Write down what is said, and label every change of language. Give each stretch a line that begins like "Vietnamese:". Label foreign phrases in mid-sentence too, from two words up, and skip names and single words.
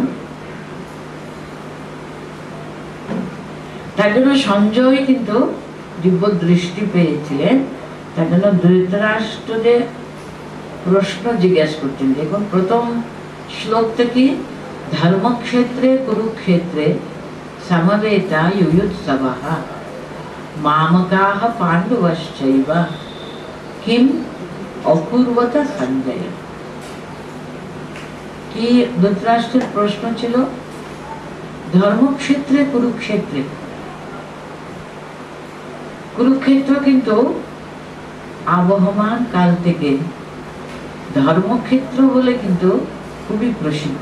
Bangla: তার জন্য সঞ্জয় কিন্তু দিব্য দৃষ্টি পেয়েছিলেন। তার জন্য ধৃতরাষ্ট্রকে প্রশ্ন জিজ্ঞাসা করছেন।
Sanskrit: দেখুন প্রথম শ্লোক থেকে, ধর্মক্ষেত্রে কুরুক্ষেত্রে সমবেতা युयुत्सवः मामकाः पाण्डवश्चैव किम অকুর্বত সঞ্জয়।
Bangla: কি ধৃতরাষ্ট্রের প্রশ্ন ছিল?
Sanskrit: ধর্মক্ষেত্রে কুরুক্ষেত্রে,
Bangla: কুরুক্ষেত্র কিন্তু আবহমান কাল থেকে ধর্মক্ষেত্র বলে কিন্তু খুবই প্রসিদ্ধ।